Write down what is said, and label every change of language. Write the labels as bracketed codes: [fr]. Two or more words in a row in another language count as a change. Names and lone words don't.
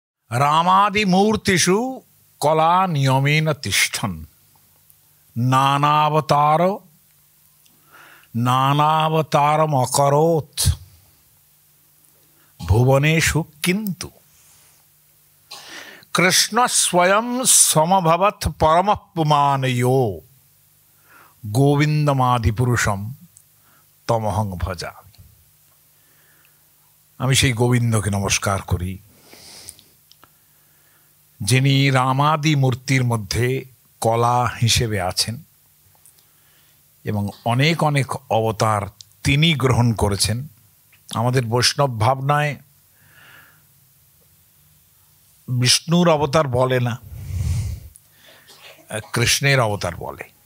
[sa] रामादिमूर्तिषु कला नियमेन तिष्ठन् नानावतारमकरोत् भुवनेषु किन्तु कृष्ण स्वयं समभवत् परमः पुमानयो गोविंदमादिपुरुषम तमहं भजामि। [bn] আমি সেই গোবিন্দকে নমস্কার করি, যিনি রামাদি মূর্তির মধ্যে কলা হিসেবে আছেন এবং অনেক অনেক অবতার তিনি গ্রহণ করেছেন। আমাদের বৈষ্ণব ভাবনায় বিষ্ণুর অবতার বলে না, কৃষ্ণের অবতার বলে।